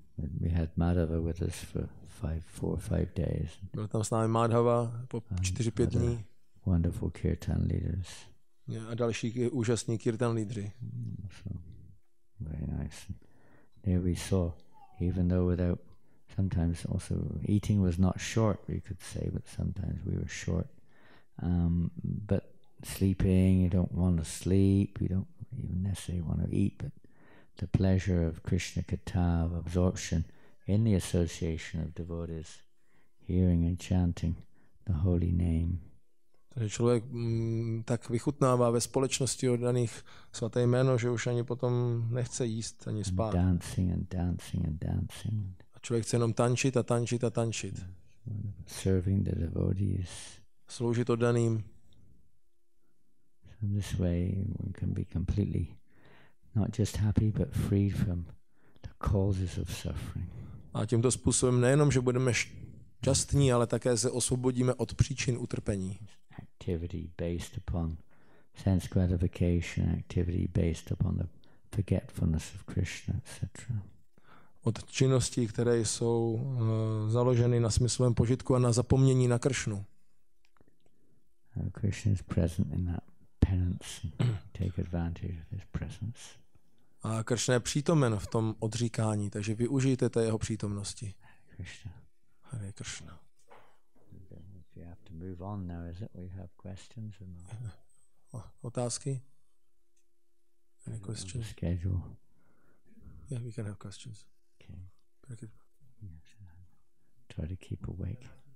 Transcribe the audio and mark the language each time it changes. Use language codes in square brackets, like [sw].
[en] We had Madhava with us for 4-5 days. [cs] Byl tam s námi Madhava po 4-5 dní. [en] Wonderful kirtan leaders. [cs] A další úžasní kirtan lídři. [en] So, very nice. There we saw, even though without, sometimes also eating was not short, we could say, but sometimes we were short. But sleeping, you don't want to sleep, you don't even necessarily want to eat, but the pleasure of Krishna Katha, of absorption in the association of devotees, hearing and chanting the holy name. [cs] Takže člověk tak vychutnává ve společnosti oddaných svaté jméno, že už ani potom nechce jíst ani spát. [en] Dancing and dancing and dancing. [cs] A člověk chce jenom tančit a tančit a tančit. [en] Serving the devotees. [cs] Sloužit oddaným. [en] So this way one can be completely not just happy but freed from the causes of suffering. [cs] A tímto způsobem nejenom, že budeme šťastní, ale také se osvobodíme od příčin utrpení. [en] Activity based upon sense gratification, activity based upon the forgetfulness of Krishna, etc. [cs] Od činností, které jsou založeny na smyslovém požitku a na zapomnění na Kršnu. [en] Krishna is present in that penance and take advantage of his presence. [cs] A Kršna je přítomen v tom odříkání, takže využijte té jeho přítomnosti. [en] Krishna. Hare Krishna. You have to move on now, is it? We have questions or not? [cs] Otázky? [en] Any questions? Schedule. Yeah, we can have questions. Okay. Try to keep awake.